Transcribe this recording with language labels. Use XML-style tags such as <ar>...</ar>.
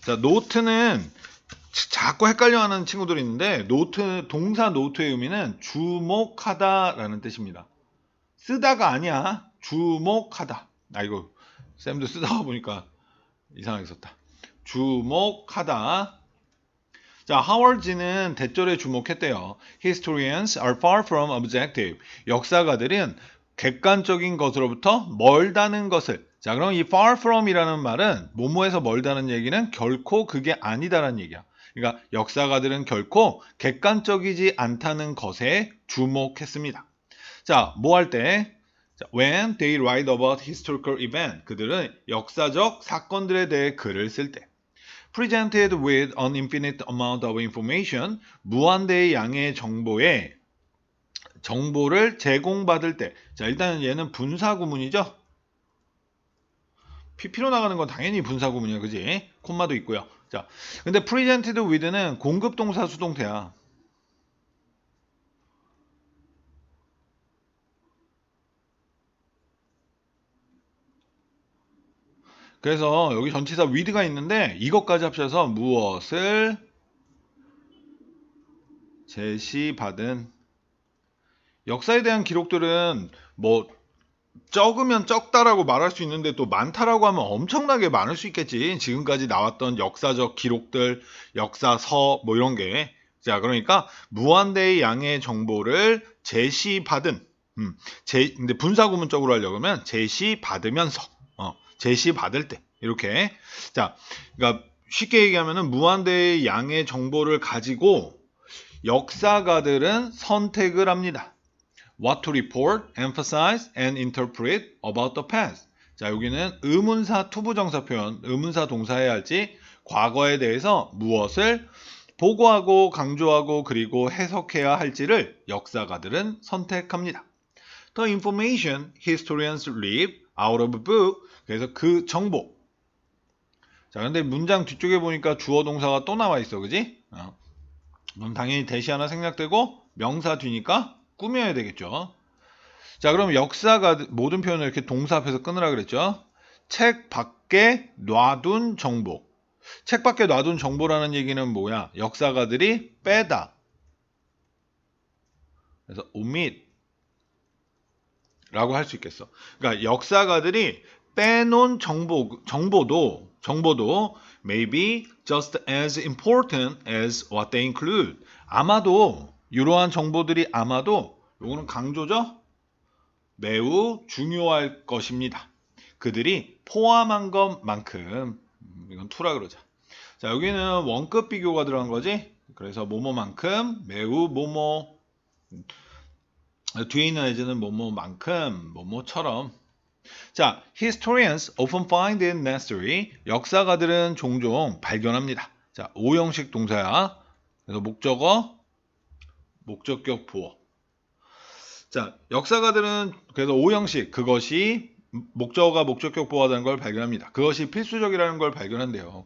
<ko>자, 노트는 자꾸 헷갈려하는 친구들이 있는데, 노트, 동사 노트의 의미는 주목하다라는 뜻입니다. 쓰다가 아니야. 주목하다. 아, 이거, 쌤도 쓰다가 보니까 이상하게 썼다. 주목하다. 자, 하워드는 대절에 주목했대요.</ko> <en>Historians are far from objective.</en> <ko>역사가들은 객관적인 것으로부터 멀다는 것을. 자, 그럼 이 far from이라는 말은 뭐뭐에서 멀다는 얘기는 결코 그게 아니다라는 얘기야. 그러니까 역사가들은 결코 객관적이지 않다는 것에 주목했습니다. 자, 뭐 할 때?</ko> <en>자, when they write about historical event.</en> <ko>그들은 역사적 사건들에 대해 글을 쓸 때.</ko> <en>presented with an infinite amount of information,</en> <ko>무한대의 양의 정보를 제공받을 때. 자, 일단 얘는 분사구문이죠. PP로 나가는 건 당연히 분사구문이야, 그지? 콤마도 있고요. 자, 근데</ko> <en>presented with</en> <ko>는 공급동사 수동태야. 그래서 여기 전치사 with가 있는데 이것까지 합쳐서 무엇을 제시받은. 역사에 대한 기록들은 뭐 적으면 적다라고 말할 수 있는데 또 많다라고 하면 엄청나게 많을 수 있겠지. 지금까지 나왔던 역사적 기록들, 역사서 뭐 이런 게. 자, 그러니까 무한대의 양의 정보를 제시받은. 근데 분사구문적으로 하려고 하면 제시받으면서, 제시받을 때 이렇게. 자, 그러니까 쉽게 얘기하면은 무한대의 양의 정보를 가지고 역사가들은 선택을 합니다.</ko> <en>What to report, emphasize, and interpret about the past.</en> <ko>자, 여기는 의문사 투부정사 표현, 의문사 동사해야 할지 과거에 대해서 무엇을 보고하고 강조하고 그리고 해석해야 할지를 역사가들은 선택합니다.</ko> <en>The information historians leave out of a book.</en> <ko>그래서 그 정보. 자, 근데 문장 뒤쪽에 보니까 주어 동사가 또 나와 있어, 그지? 그럼 당연히 대시 하나 생략되고 명사 뒤니까 꾸며야 되겠죠. 자, 그럼 역사가 모든 표현을 이렇게 동사 앞에서 끊으라 그랬죠. 책 밖에 놔둔 정보. 책 밖에 놔둔 정보라는 얘기는 뭐야? 역사가들이 빼다. 그래서 omit 라고 할 수 있겠어. 그러니까 역사가들이 빼놓은 정보도</ko> <en>may be just as important as what they include.</en> <ko>아마도 이러한 정보들이 아마도 요거는 강조죠? 매우 중요할 것입니다. 그들이 포함한 것만큼. 이건 투라 그러자. 자, 여기는 원급 비교가 들어간 거지. 그래서 뭐뭐만큼 매우 뭐뭐, 뒤에 있는 as는 뭐뭐만큼 뭐뭐처럼.</ko> <en>자, historians often find it necessary.</en> <ko>역사가들은 종종 발견합니다. 자, 오형식 동사야. 그래서 목적어, 목적격 보어. 자, 역사가들은 그래서 오형식, 그것이 목적어가 목적격 보어하다는 걸 발견합니다. 그것이 필수적이라는 걸 발견한대요.</ko>